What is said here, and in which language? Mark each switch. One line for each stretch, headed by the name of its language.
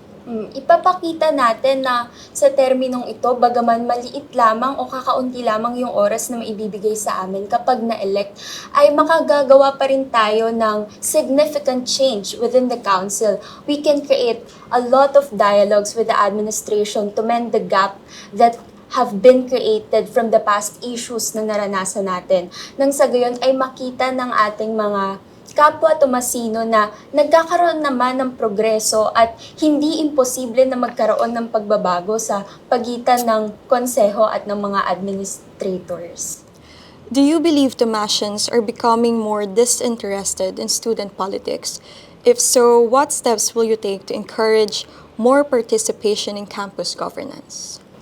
Filipino: Ipapakita natin na sa terminong ito, bagaman maliit lamang o kakaunti lamang yung oras na maibibigay sa amin kapag na-elect, ay makagagawa pa rin tayo ng
English: significant change within the council. We can create a lot of dialogues with the administration to mend the gap that have been created from the past issues
Filipino: na naranasan natin. Nang sa gayon ay makita ng ating mga kapwa Tomasino na nagkakaroon naman ng progreso at hindi imposible na magkaroon ng pagbabago sa pagitan ng konseho at ng mga administrators.
English: Do you believe Tomasians are becoming more disinterested in student politics? If so, what steps will you take to encourage more participation in campus governance?